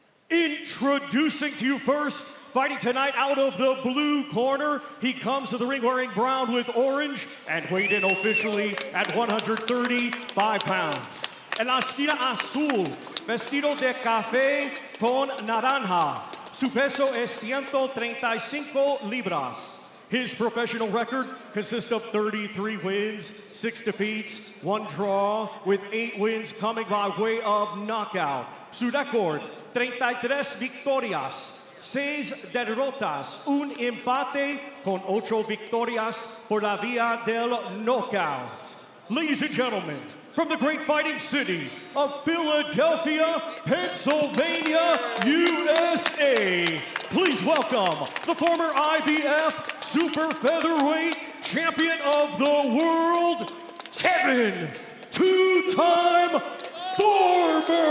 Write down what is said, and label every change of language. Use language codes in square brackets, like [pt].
[en] Introducing to you first, fighting tonight out of the blue corner, he comes to the ring wearing brown with orange and weighed in officially at 135 pounds. [es] En la esquina azul, vestido de café con naranja. Su peso es 135 libras. [en] His professional record consists of 33 wins, 6 defeats, 1 draw, with 8 wins coming by way of knockout. [es] Su récord, 33 victorias, 6 derrotas, un empate con 8 victorias por la vía del knockout. [en] Ladies and gentlemen, from the great fighting city of Philadelphia, Pennsylvania, USA, please welcome the former IBF Super Featherweight Champion of the World, Tevin two-time Farmer.